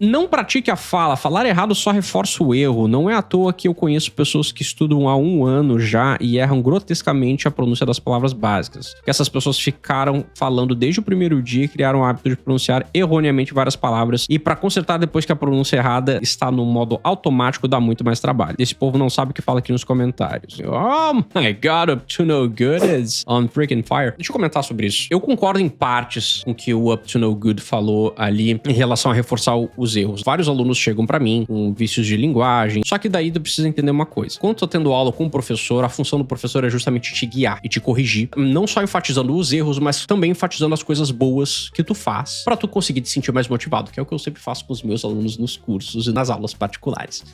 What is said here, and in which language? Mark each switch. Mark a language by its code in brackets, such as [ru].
[pt] Não pratique a fala. Falar errado só reforça o erro. Não é à toa que eu conheço pessoas que estudam há 1 ano já e erram grotescamente a pronúncia das palavras básicas. Porque essas pessoas ficaram falando desde o primeiro dia e criaram o hábito de pronunciar erroneamente várias palavras. E para consertar depois que a pronúncia errada está no modo automático, dá muito mais trabalho. Esse povo não sabe o que fala aqui nos comentários. [en] Oh my god, Up to No Good is on freaking fire. [pt] Deixa eu comentar sobre isso. Eu concordo em partes com o que o Up to No Good falou ali em relação a reforçar os erros. Vários alunos chegam pra mim com vícios de linguagem, só que daí tu precisa entender uma coisa. Quando tu tá tendo aula com o professor, a função do professor é justamente te guiar e te corrigir, não só enfatizando os erros, mas também enfatizando as coisas boas que tu faz pra tu conseguir te sentir mais motivado, que é o que eu sempre faço com os meus alunos nos cursos e nas aulas particulares.